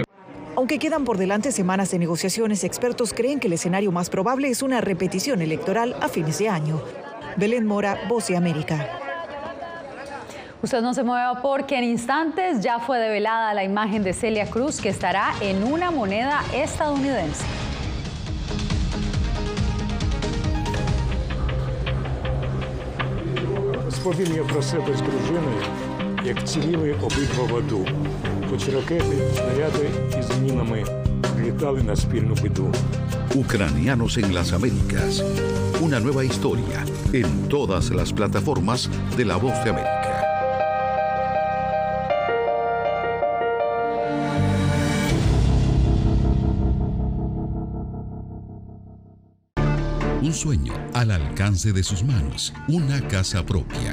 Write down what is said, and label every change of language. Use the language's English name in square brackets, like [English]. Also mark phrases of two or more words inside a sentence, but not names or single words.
[Spanish] Aunque quedan por delante semanas de negociaciones, expertos creen que el escenario más probable es una repetición electoral a fines de año. Belén Mora, Voz de América. Usted no se mueva porque en instantes ya fue develada la imagen de Celia Cruz, que estará en una moneda estadounidense. [Ukrainian] Сподів я про себе з дружиною, як ціліли обидва в аду. Хоч ракети, снаряди із мінами літали на спільну біду. [Spanish] Ucranianos en las Américas. Una nueva historia en todas las plataformas de La Voz de América. Un sueño al alcance de sus manos, una casa propia.